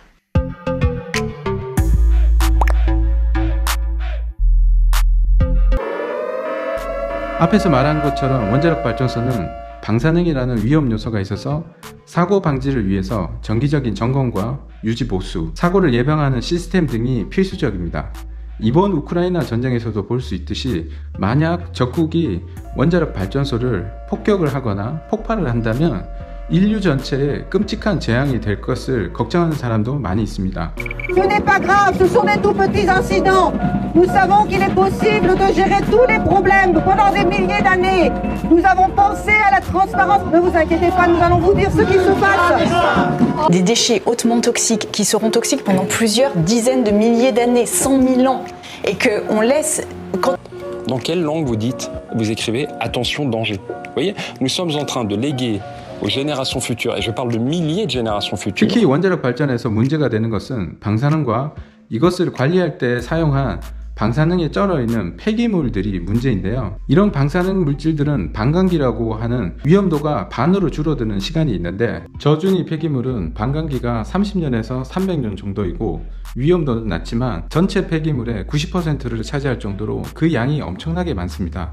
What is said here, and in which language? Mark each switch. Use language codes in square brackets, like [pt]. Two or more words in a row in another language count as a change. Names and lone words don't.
[ko] 앞에서 말한 것처럼 원자력 발전소는 방사능이라는 위험 요소가 있어서 사고 방지를 위해서 정기적인 점검과 유지 보수, 사고를 예방하는 시스템 등이 필수적입니다. 이번 우크라이나 전쟁에서도 볼 수 있듯이 만약 적국이 원자력 발전소를 폭격을 하거나 폭발을 한다면 인류 전체에 끔찍한 재앙이 될 것을 걱정하는 사람도 많이 있습니다. [fr] Ce n'est pas grave, ce sont des tout petits incidents. Nous savons qu'il est possible de gérer tous les problèmes pendant des milliers d'années. Nous avons pensé à la transparence. Ne vous inquiétez pas, nous allons vous dire ce qui se passe. Des déchets hautement toxiques qui seront toxiques pendant plusieurs dizaines de milliers d'années, 100 000 ans, et qu'on laisse... Dans quelle langue vous écrivez attention danger? Vous voyez, nous sommes en train de léguer aux générations futures, et je parle de milliers de générations futures. [ko] 특히 원자력 발전에서 문제가 되는 것은 방사능과 이것을 관리할 때 사용한 방사능에 쩔어있는 폐기물들이 문제인데요. 이런 방사능 물질들은 반감기라고 하는 위험도가 반으로 줄어드는 시간이 있는데 저준위 폐기물은 반감기가 30년에서 300년 정도이고 위험도는 낮지만 전체 폐기물의 90%를 차지할 정도로 그 양이 엄청나게 많습니다.